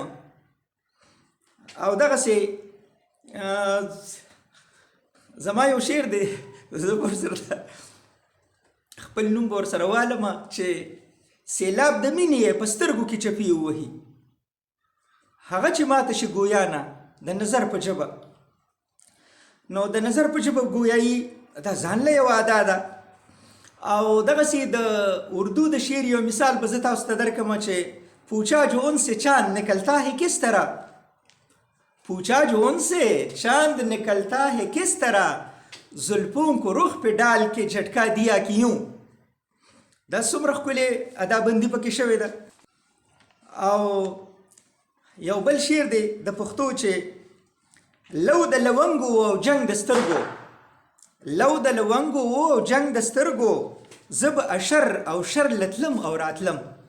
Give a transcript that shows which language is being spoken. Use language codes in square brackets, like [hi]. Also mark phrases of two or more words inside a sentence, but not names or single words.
[ps] او دغسې زما یو شعر دی، زه به ورسره خپل نوم به ورسره والم چې سیلاب د مینې یې په سترګو کې چپې ووهي، هغه چې ماته شي ګویا نه د نظر په ژبه. نو د نظر په ژبه ګویایي دا ځان له یوه ادا ده. او دغسې د اردو د شعر یو مثال به زه تاسو ته درکړم چې [ur] پوچھا جو ان سے چاند نکلتا ہے کس طرح، پوچھا جو ان سے چاند نکلتا ہے کس طرح، زلفوں کو رخ پہ ڈال کے جھٹکا دیا کیوں. [ps] دا څومره ښکلې ادابندي پکې شوې ده. او یو بل شعر دی د پښتو چې لو د لونګو او جنگ د سترګو، لو د لونګو او جنگ د سترګو، زه به اشر او شر لتلم او راتلم.